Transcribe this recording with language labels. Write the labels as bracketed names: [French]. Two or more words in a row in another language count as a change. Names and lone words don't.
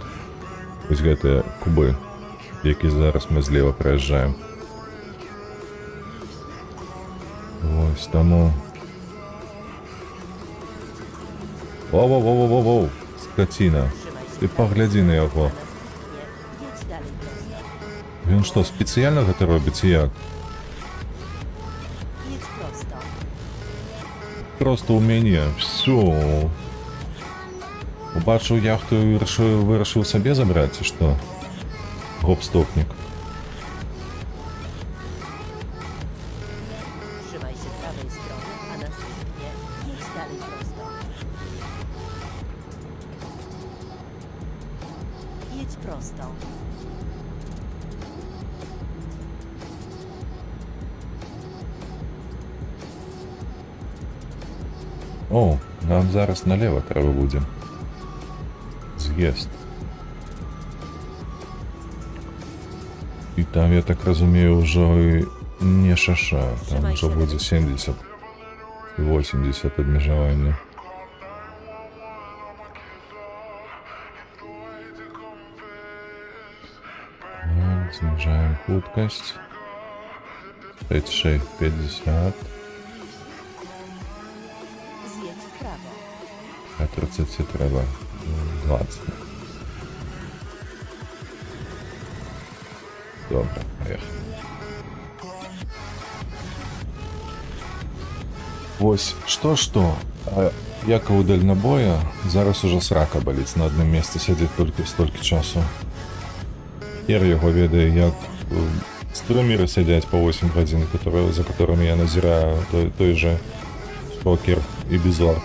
[Belarusian] Вось гэтыя кубы, які зараз мы злева праязджаем. Вось таму. Воу, скаціна. Ты паглядзі на яго. [Polish] Jedź dalej prosto. [Belarusian] Ён што, спецыяльна гэта робіць і як? [Polish] Jedź prosto. [Belarusian] Просто ў мяне. Всё. Убачыў яхту і вырашыў сабе забраць, ці што? Гоп-стопнік. [Polish] Trzymaj się prawej strony, a następnie jedź dalej prosto. Jedź prosto. [Belarusian] О, нам зараз налево трэба будзе. З'езд. І там, я так разумею, ўжо і не шаша. Там ўжо будзе 70 і 80 абмежавання. Так, знижаем хуткасць. 36, 50. [Polish] Zjedź w prawo. [Ukrainian] А 30 треба 20. Добре, [Russian] поехали. [Belarusian] Вось, што, а як у дальнабоя, зараз уже срака баліць на адным месцы сядзець толькі столькі часу. Хер яго ведае, як стрымеры сядзяць по 8 гадзін, [Russian] за которыми [Belarusian] я назіраю той же покер і бізорд.